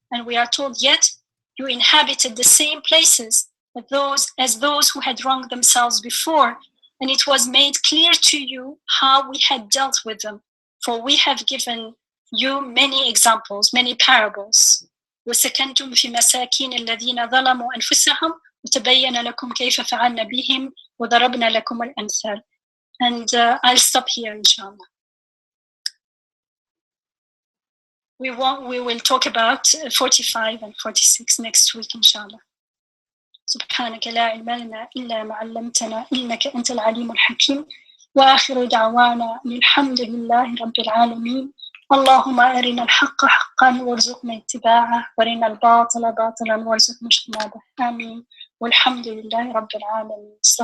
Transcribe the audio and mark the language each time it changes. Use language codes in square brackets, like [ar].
[en] And we are told, yet you inhabited the same places as those who had wronged themselves before, and it was made clear to you how we had dealt with them, for we have given you many examples, many parables. [ar] وسكنتم في مساكين الذين ظلموا أنفسهم وتبين لكم كيف فعلنا بهم وضربنا لكم الأمثال. [en] And I'll stop here, inshallah. We will talk about 45 and 46 next week, inshallah. [ar] سبحانك لا علم لنا إلا ما علمتنا إنك أنت العليم الحكيم وآخر دعوانا الحمد لله رب العالمين اللهم أرنا الحق حقا وارزقنا اتباعه وارنا الباطل باطلا وارزقنا اجتنابه آمين والحمد لله رب العالمين.